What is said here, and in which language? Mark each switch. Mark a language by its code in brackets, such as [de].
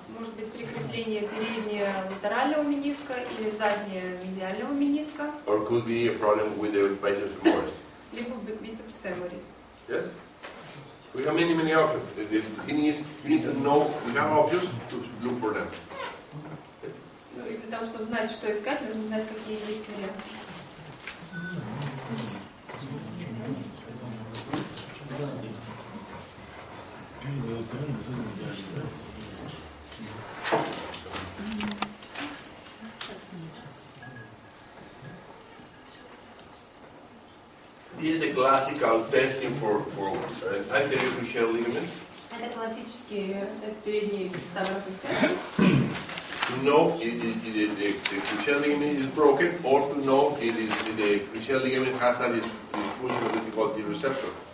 [ru] Может быть прикрепление переднего латерального мениска или заднего медиального мениска, [en] Or could be a problem with the biceps femoris. [ru] либо бицепс феморис. [en] Yes? We have many options. The thing is, you need to know, we have options to look for them. [ru] Ну, и для того, чтобы знать, что искать, нужно знать, какие есть варианты. [en] This is the classical testing for anterior cruciate ligament. [ru] Это классический тест передней крестообразной связки. [en] To know if the cruciate ligament is broken, or to know if the cruciate ligament has a dysfunction of the difficulty receptor.